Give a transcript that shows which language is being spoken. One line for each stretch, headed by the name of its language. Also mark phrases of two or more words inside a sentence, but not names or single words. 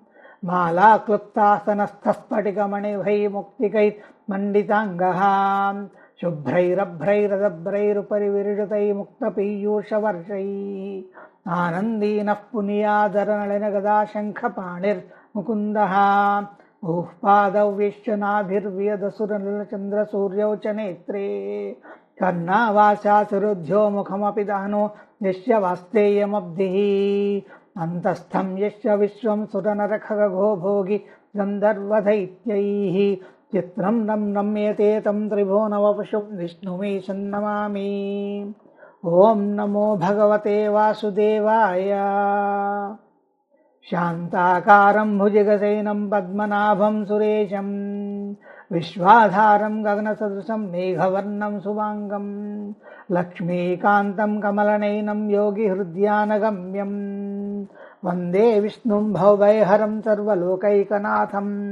Sanskrit: మాలాక్లుప్తాసనస్థస్ఫటికమణిభై ముక్తికైర్మండితాంగః శుభ్రైరభ్రైరదభ్రైరుపరి విరుజతై ముక్తపీయూషవర్షైః ఆనందీనః పునీయాదరనళినగదాశంఖపాణిర్ముకుందః ऊः पादौ विश्वनाभिर्व्यदसुरनलचन्द्रसूर्यौ च नेत्रे कर्णावासासुरुध्यो मुखमपि दहनो यस्य वास्तेयमब्धिः అంతస్థం యస్య విశ్వం సురనరఖగో భోగి గంధర్వదైత్యైః చిత్రం రమ్యతే తం త్రిభువనవపుషం విష్ణుమీశం నమామి. ఓం నమో భగవతే వాసుదేవాయ. శాంతాకారం భుజగశయనం పద్మనాభం సురేశం విశ్వాధారం గగనసదృశం మేఘవర్ణం శుభాంగం లక్ష్మీకాంతం కమలనయనం యోగిహృద్యానగమ్యం వందే విష్ణుం భవభయహరం సర్వలోకైకనాథం.